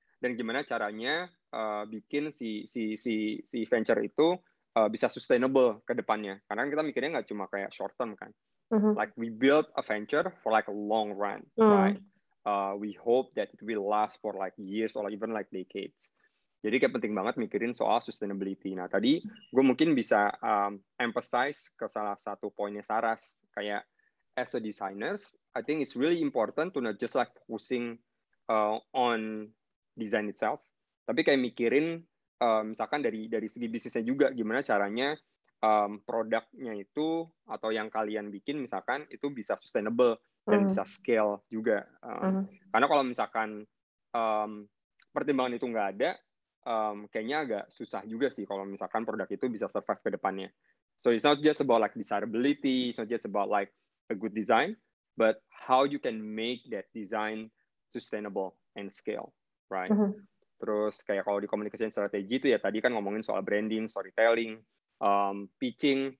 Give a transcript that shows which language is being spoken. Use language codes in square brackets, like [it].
[id] Dan gimana caranya bikin si venture itu bisa sustainable ke depannya? Karena kita mikirnya nggak cuma kayak short term kan. [en] Like we build a venture for like a long run, right? We hope that it will last for like years or even like decades. [id] Jadi kayak penting banget mikirin soal sustainability. Nah, tadi gue mungkin bisa emphasize ke salah satu poinnya Saras. Kayak [en] as a designers, I think it's really important to not just like focusing on design itself, [id] tapi kayak mikirin misalkan dari segi bisnisnya juga, gimana caranya produknya itu atau yang kalian bikin misalkan itu bisa sustainable dan bisa scale juga. Karena kalau misalkan pertimbangan itu nggak ada, kayaknya agak susah juga sih kalau misalkan produk itu bisa survive ke depannya. [en] So it's not just about like desirability, it's not just about like a good design, but how you can make that design sustainable and scale, right? [id] Terus kayak kalau di communication strategi itu ya tadi kan ngomongin soal branding, storytelling, pitching.